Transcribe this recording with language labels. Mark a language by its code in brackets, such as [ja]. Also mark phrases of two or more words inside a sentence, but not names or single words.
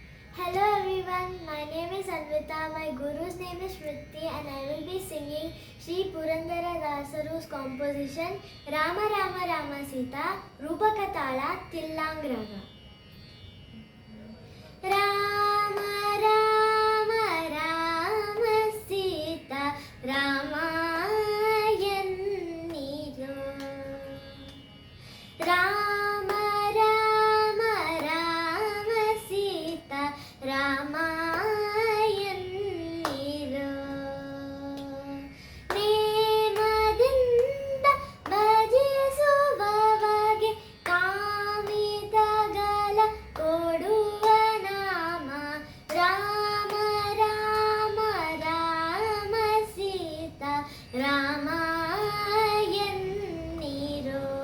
[en] Hello everyone, my name is Anvita, my guru's name is Smriti and I will be singing Sri Purandara Dasaru's composition Rama Rama Rama Sita Rupakatala Tillang Raga. [kn] ರಾಮ ರಾಮ ರಾಮ ಸೀತಾ ರಾಮಾಯನ್ನಿದೋ ರಾಮ ರಾಮ ರಾಮ ಸೀತಾ ರಾಮಾಯನ್ನಿದೋ ನೇಮದಿಂದ ಭಜಿಸುವವಗೆ ಕಾಮಿತಗಲ ಕೊಡುವ ನಾಮ ರಾಮ ರಾಮ ರಾಮ ಸೀತಾ ರಾಮಾಯನ್ನಿರೋ